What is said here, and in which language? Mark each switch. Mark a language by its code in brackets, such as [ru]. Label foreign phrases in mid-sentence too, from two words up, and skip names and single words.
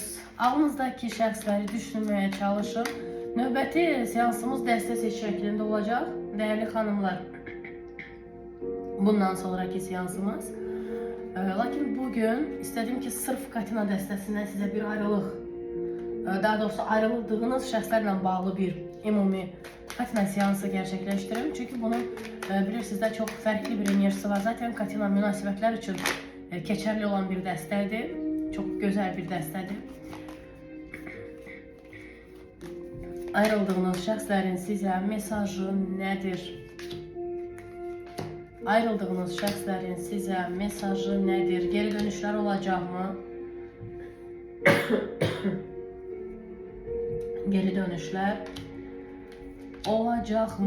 [az] Ağlınızdakı şəxsləri düşünməyə çalışın. Növbəti seansımız dəstə seç şəklində olacaq. Dəyərli xanımlar, bundan sonraki seansımız. Lakin bugün istədim ki, sırf Katina dəstəsindən sizə bir ayrılıq, daha doğrusu ayrıldığınız şəxslərlə bağlı bir ümumi Katina seansı gerçekleştirelim. [tr] Çünkü bunun bilirsiniz de çok farklı bir enerjisi var. Zaten Katina münasibətlər için keçerli olan bir dəstədir. Çok güzel bir dəstədir. [az] Ayrıldığınız şəxslərin sizə mesajı nədir? Ayrıldığınız şəxslərin sizə mesajı nədir? Geri dönüşlər olacaqmı? Geri dönüşlər olacaqmı?